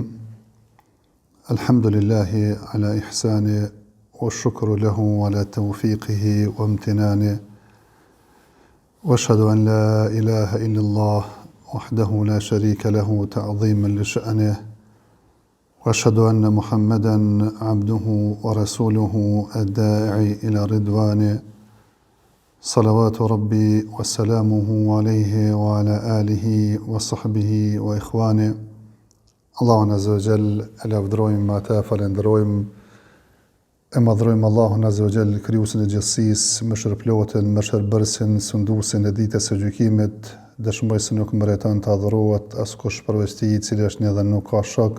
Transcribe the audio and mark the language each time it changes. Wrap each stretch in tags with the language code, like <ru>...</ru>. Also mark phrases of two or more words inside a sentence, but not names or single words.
<ar>الحمد لله على إحسانه والشكر له على توفيقه وامتنانه، واشهد أن لا إله إلا الله وحده لا شريك له تعظيما لشأنه، واشهد أن محمدا عبده ورسوله الداعي إلى رضوانه، صلوات ربي وسلامه عليه وعلى آله وصحبه وإخوانه.</ar> <sq>Allahun</sq> <ar>عز وجل</ar> <sq>e lavdërojmë, ata falenderojmë, e madhrojmë Allahun</sq> <ar>عز وجل,</ar> <sq>krijuesin e gjithësisë, mëshirëplotin, mëshirbërësin, sunduesin e ditës së gjykimit, dëshmoj se nuk meriton të adhurohet askush përveç tij, i cili është një dhe nuk ka shok.</sq>